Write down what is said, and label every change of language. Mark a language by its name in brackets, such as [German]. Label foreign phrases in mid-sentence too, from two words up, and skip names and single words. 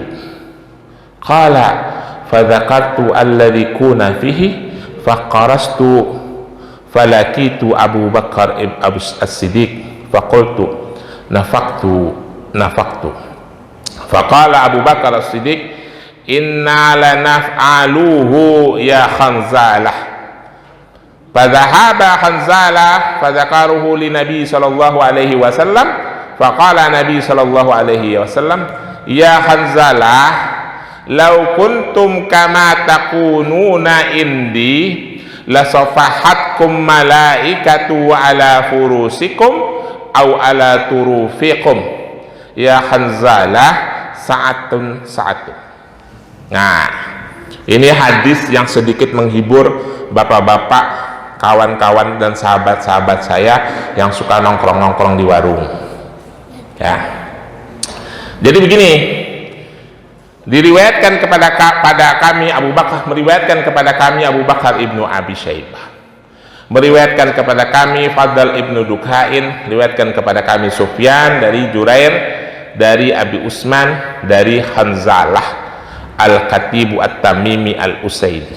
[Arabic] قال فذكرت الذي كنا فيه فقرأت فلقيت أبا بكر الصديق فقلت نافقت فقال أبو بكر الصديق إنا لنفعله يا حنظلة. فذهب حنظلة فذكره للنبي صلى الله عليه وسلم فقال النبي صلى الله عليه وسلم يا حنظلة لو كنتم كما تكونون عندي لصافحتكم الملائكة على فرشكم أو على طرقكم يا حنظلة ساعة. [Indonesian] Nah, ini hadis yang sedikit menghibur bapak-bapak, kawan-kawan dan sahabat-sahabat saya yang suka nongkrong-nongkrong di warung ya. Jadi begini, diriwayatkan kepada kami Abu Bakar, meriwayatkan kepada kami Abu Bakar ibnu Abi Syaibah Meriwayatkan kepada kami Fadl ibnu Dukhain, riwayatkan kepada kami Sufyan dari Jurair, dari Abi Usman, dari Hanzalah Al-Katibu At-Tamimi Al-Usaidi.